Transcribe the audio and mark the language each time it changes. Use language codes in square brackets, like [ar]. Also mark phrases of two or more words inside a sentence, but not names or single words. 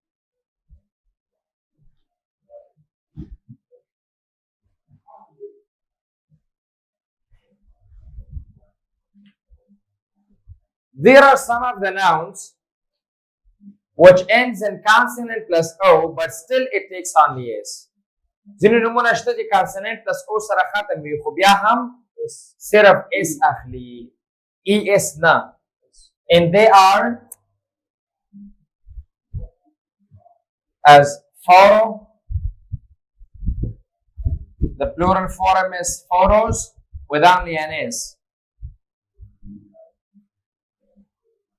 [en] There are some of the nouns which ends in consonant plus O, but still it takes only S. [ps] ځینې نومونه شته چې [en] consonant plus O [ps] سره ختم وي خو بیا هم صرف S اخلي ES نه. [en] And they are as photo. The plural form is photos with only an S.